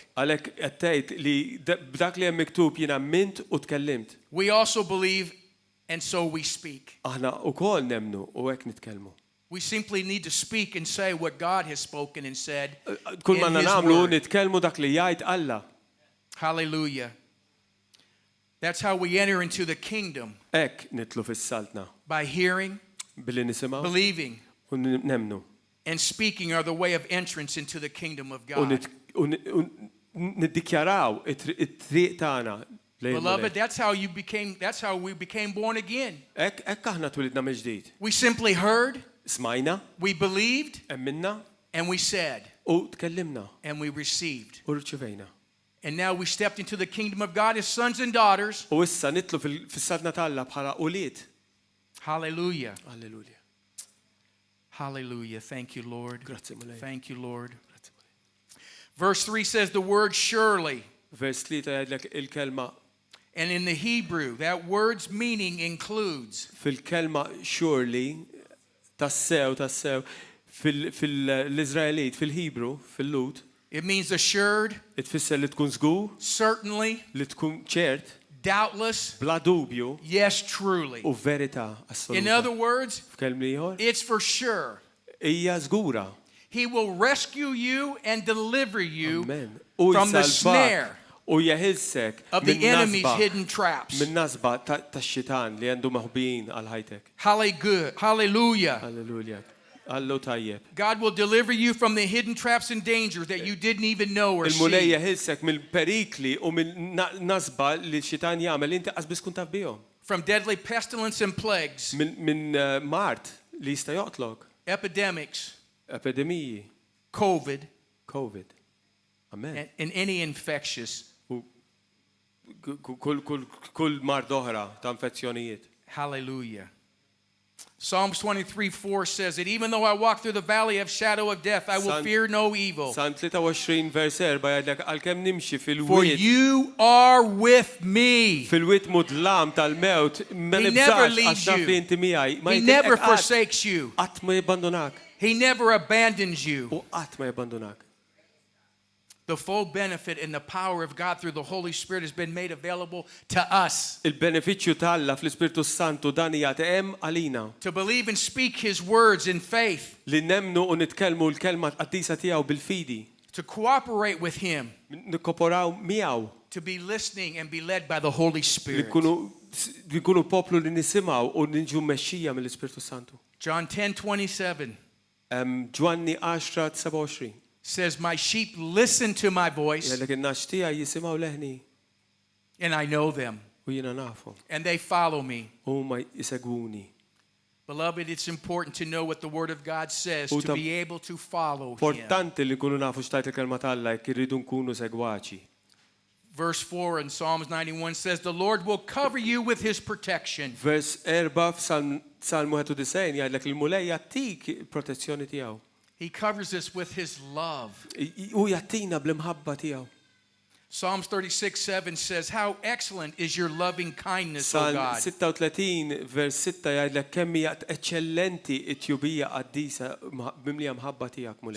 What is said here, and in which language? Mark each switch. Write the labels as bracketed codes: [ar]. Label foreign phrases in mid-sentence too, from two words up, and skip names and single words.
[mt] Għalhekk qed tgħid li b'dak li hemm miktub jiena mint u tkellimt. [en] We also believe and so we speak. [mt] Aħna wkoll nemmnu u hekk nitkellmu. [en] We simply need to speak and say what God has spoken and said. [mt] Kull ma nagħmlu nitkellmu dak li jgħid Alla. [en] Hallelujah. That's how we enter into the kingdom. [mt] Hekk nitlu fis-saltna. [en] By hearing, [mt] billi nisimgħu, [en] believing, [mt] u nemmnu. [en] And speaking are the way of entrance into the kingdom of God. [mt] U niddikjaraw it-triq tagħna. [en] Beloved, that's how we became born again. [mt] Hekk aħna twilidna mill-ġdid. [en] We simply heard, [mt] smajna, [en] we believed, [mt] emminna, [en] and we said, [mt] u tkellimna, [en] and we received. [mt] U rċevejna. [en] And now we stepped into the kingdom of God as sons and daughters. [mt] U issa nitlu fis-saltna talla bħala ulied. [en] Hallelujah. Hallelujah. Hallelujah. Thank you, Lord. Grazie, thank you, Lord. Verse 3 says the word surely. [mt] Vers 3 jgħidlek il-kelma. [en] And in the Hebrew, that word's meaning includes. [mt] Fil-kelma surely, tassew, fil-Izraelit, fil-Hebrew, fil-Lut. [en] It means assured. [mt] Tfisser li tkun żgur. [en] Certainly. [mt] Li tkun ċert. [en] Doubtless. [mt] Bla dubju. [en] Yes, truly. [mt] U verità assoluta. [en] In other words, [mt] f'kelm [en] it's for sure. [mt] Hija żgura. [en] He will rescue you and deliver you Amen. From the snare [mt] u jeħilsek [en] of the enemy's hidden traps. [mt] Min nasba tax-xitan li għandu maħbin għal ħajtek. [en] Hallelujah. [mt] Hallelujah. Allo tajjeb. [en] God will deliver you from the hidden traps and dangers that you didn't even know or see. [mt] Il-mulej jeħilsek mill-perikli u mill-nasba li x-xitan jagħmel inti qasbis kun taf bihom. [en] From deadly pestilence and plagues. [mt] Min mart li jista' joqtlok. [en] Epidemics. [mt] Epidemiji. [en] COVID. Amen. And any infectious. [mt] Kull mard oħra ta' infezzjonijiet. [en] Hallelujah. Psalms 23:4 says that even though I walk through the valley of shadow of death, I will fear no evil. [mt] Psalm 23 vers 4 jgħidlek għalkemm nimxi fil-wied. [en] For you are with me. [mt] Fil-wied mudlam tal-mewt ma nibżax għax naf li inti miegħi. [en] He never forsakes you. [mt] Qatt ma jibbandonak. [en] He never abandons you. [mt] U qatt ma jibbandonak. [en] The full benefit and the power of God through the Holy Spirit has been made available to us. [mt] Il-benefiċċju tal-Alla fl-Ispirtu Santu dan jagħti hemm għalina. [en] To believe and speak His words in faith. [mt] Li nemmnu u nitkellmu l-kelma qaddisa tiegħu bil-fidi. [en] To cooperate with Him. [mt] Nikkooperaw miegħu. [en] To be listening and be led by the Holy Spirit. [mt] Li nkunu poplu li nisimgħu u niġu mmexxija mill-Ispirtu Santu. [en] John 10:27. [mt] Ġwanni 10:27. [en] Says, my sheep listen to my voice. And I know them. And they follow me. Beloved, it's important to know what the Word of God says to be able to follow Him. Verse 4 in Psalms 91 says, the Lord will cover you with His protection. [mt] Vers 4 f'Salm 91 jgħidlek il-mulej jagħtik protezzjoni tiegħu. [en] He covers us with His love. [mt] U jagħtina bl-imħabba tiegħu. [en] Psalms 36:7 says, how excellent is your loving kindness, O God. [mt] Psalm 36 vers 6 jgħidlek kemm hija eċċellenti t-tjubija qaddisa bimlija mħabba tiegħek mulej.